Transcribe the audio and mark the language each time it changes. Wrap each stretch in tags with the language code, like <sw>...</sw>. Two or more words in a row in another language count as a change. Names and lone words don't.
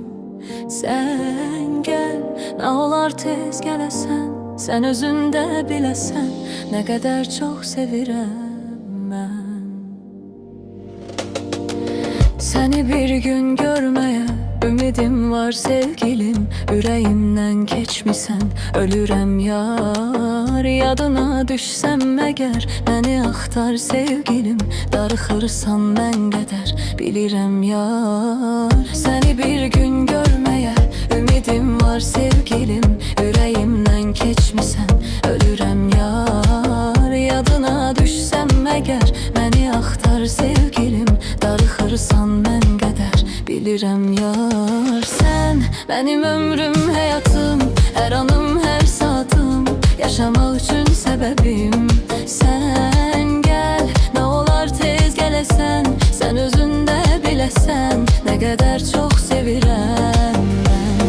<az>Sen gel, ne olar tez gələsən, sen özünde biləsən, ne kadar çok sevirəm ben.</az> <tr>Seni bir gün görmeye ümidim var sevgilim, yüreğimden geçmişsen ölürem yar.</tr> <az>Yadına düşsem eğer beni axtar sevgilim, darıxırsan mən qədər bilirəm yar.</az> <tr>Seni bir gün görmeye ümidim var sevgilim, yüreğimden geçmişsen ölürem yar.</tr> <az>Yadına düşsem eğer beni axtar sevgilim, darıxırsan mən qədər bilirəm yar.</az> <tr>Sen benim ömrüm, hayatım, her anım, her saatim, yaşamak için sebebim.</tr> <az>Sen gel, ne olar tez gələsən, sen özünde biləsən, ne kadar çok sevirəm ben.</az>